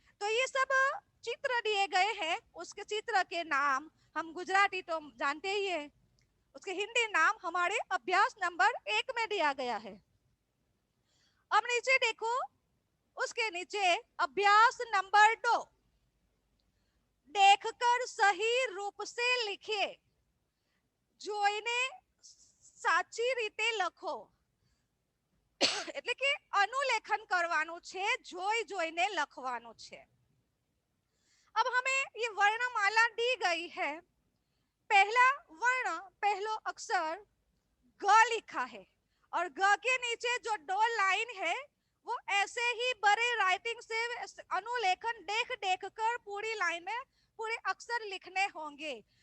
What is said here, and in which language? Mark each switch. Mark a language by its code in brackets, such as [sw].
[hi] तो ये सब चित्र दिए गए हैं, उसके चित्र के नाम हम गुजराती तो जानते ही है, उसके हिंदी नाम हमारे अभ्यास नंबर 1 में दिया गया है। अब नीचे देखो, उसके नीचे अभ्यास नंबर 2, देखकर सही रूप से लिखिए, [gu] જોઈને સાચી રીતે લખો। એટલે કે અનુલેખન કરવાનું છે, જોઈ જોઈને લખવાનું છે। [hi] अब हमें ये वर्णमाला दी गई है। पहला वर्ण, पहलो अक्षर ग लिखा है, और ग के नीचे जो 2 लाइन है वो ऐसे ही बड़े राइटिंग से अनुलेखन देख देख कर पूरी लाइन में पूरे अक्षर लिखने होंगे।